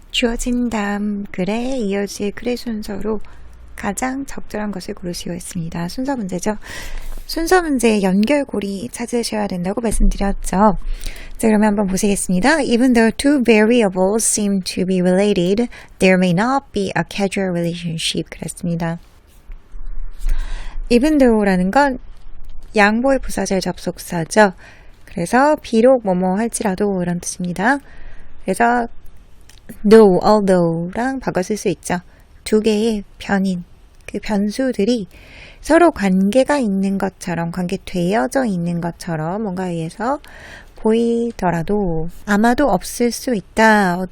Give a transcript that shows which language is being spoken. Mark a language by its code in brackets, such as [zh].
[ko] 주어진 다음 글에 이어질 글의 순서로 가장 적절한 것을 고르시오 했습니다. 순서 문제죠. 순서 문제의 연결고리 찾으셔야 된다고 말씀드렸죠. 자, 그러면 한번 보시겠습니다. [en] Even though two variables seem to be related, there may not be a causal relationship. [ko] 그랬습니다. Even though라는 건 양보의 부사절 접속사죠. 그래서 비록 뭐뭐 할지라도 이런 뜻입니다. 그래서 though, although랑 바꿔 쓸 수 있죠. 두 개의 변인, 그 변수들이 서로 관계가 있는 것처럼, 관계되어져 있는 것처럼 뭔가에 의해서 보이더라도 아마도 없을 수 있다.